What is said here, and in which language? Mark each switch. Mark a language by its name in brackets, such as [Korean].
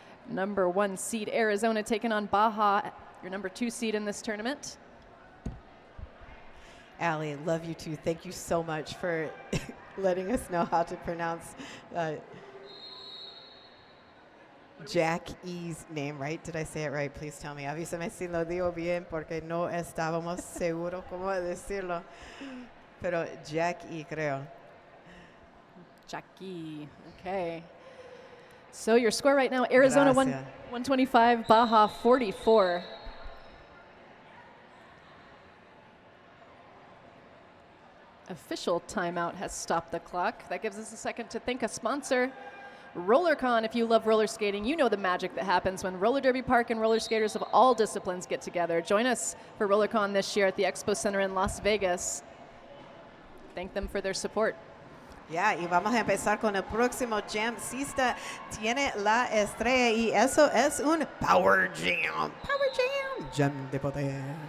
[English] Number 1 seed Arizona taking on Baja, your number 2 seed in this tournament. Allie, love you too. Thank you so much for letting us know how to pronounce Jack E's name, right? Did I say it right? Please tell me. [Spanish] Avísame si lo digo bien porque no estábamos seguros cómo decirlo. Pero Jack E, creo. [English] Jackie. Okay. So your score right now, Arizona 125, Baja 44. Official timeout has stopped the clock. That gives us a second to thank a sponsor. RollerCon, if you love roller skating, you know the magic that happens when roller derby park and roller skaters of all disciplines get together. Join us for RollerCon this year at the Expo Center in Las Vegas. Thank them for their support. [Spanish] Ya, y vamos a empezar con el próximo jam. Sista tiene la estrella y eso es un Power Jam. Power Jam. Jam de poder.